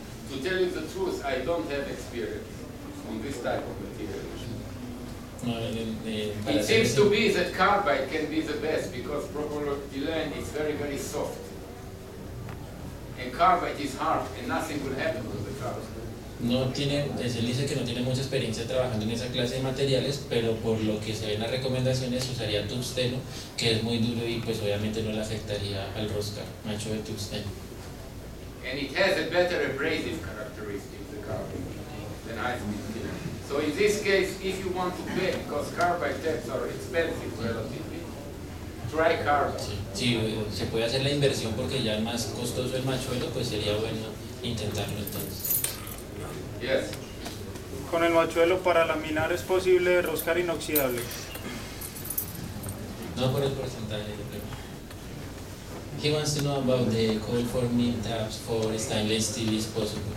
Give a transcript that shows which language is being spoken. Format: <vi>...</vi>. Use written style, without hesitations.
<en>To tell you the truth, I don't have experience on this type of material. No, It seems to be that carbide can be the best because polypropylene is very, very soft. And carbide is hard and nothing will happen with the carbide.</en> <es>Él dice que no tiene mucha experiencia trabajando en esa clase de materiales, pero por lo que se ve en las recomendaciones usaría tungsteno, que es muy duro y pues obviamente no le afectaría al roscar, macho de tungsteno.</es> <en>And it has a better abrasive characteristic, the carbide, than high-speed steel. So in this case, if you want to pay, because carbide taps are expensive relatively, try carbide.</en> <es>Si se puede hacer la inversión porque ya es más costoso el machuelo, pues sería bueno intentarlo entonces.</es> <en>Yes.</en> <es>Con el machuelo para laminar es posible roscar inoxidable. No por el porcentaje, pero.</es> <en>He wants to know about the cold forming tabs for stainless steel is possible.</en>